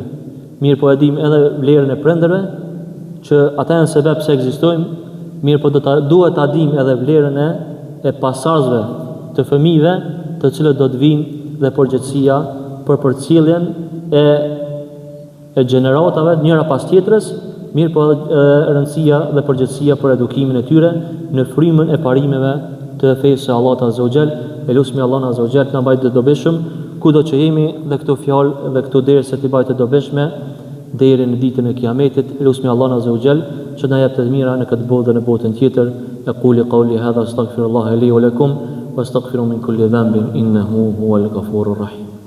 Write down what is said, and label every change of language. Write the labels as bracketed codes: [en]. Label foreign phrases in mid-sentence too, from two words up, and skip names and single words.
[sq] Mirë po e dim edhe vlerën e prindërve, që ata janë sebeb se ekzistojmë, mirë po duhet ta dim edhe vlerën e pasardhësve të fëmijëve, të cilët do të vinë dhe përgjegjësia për përcjelljen e gjeneratave njëra pas tjetrës, mirë po rëndësia dhe përgjegjësia për edukimin e tyre në frymën e parimeve të fesë së Allahut [ar] عز وجل. [sq] Elusmi Allahun [ar] عز وجل [sq] na bëjë të dobishëm kudo që jemi dhe këto fjalë dhe këto derse të bëjë të dobishme deri në ditën e Kiametit. Elusmi Allahun [ar] عز وجل [sq] që na jep të mira në këtë botë dhe në botën tjetër. [ar] أقول قولي هذا أستغفر الله لي ولكم واستغفروا من كل ذنب إنه هو الغفور الرحيم.